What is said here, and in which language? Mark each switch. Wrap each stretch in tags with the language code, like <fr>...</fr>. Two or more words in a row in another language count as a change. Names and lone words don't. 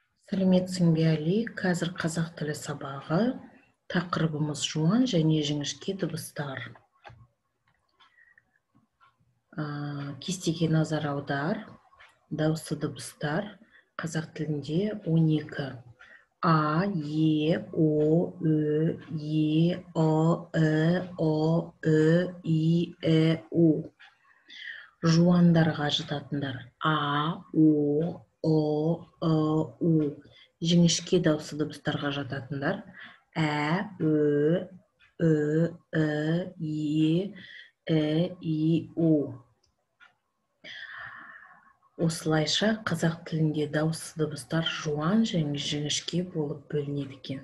<kk>Сәлеметсің бе, Али? Қазір қазақ тілі сабағы. Тақырыбымыз жуан және жіңішке дыбыстар. Кестеге назар аудар. Дауысты дыбыстар қазақ тілінде 12. А, Е, О, Ö, Е, О, О, Ö, И, У. Жуандарға жататындар А, О, У. Жіңішке дауысты дыбыстарға жататындар Ә, Ö, Е, И, У. Осылайша қазақ тілінде дауысты дыбыстар жуан және жіңішке болып бөлінеді екен.</kk>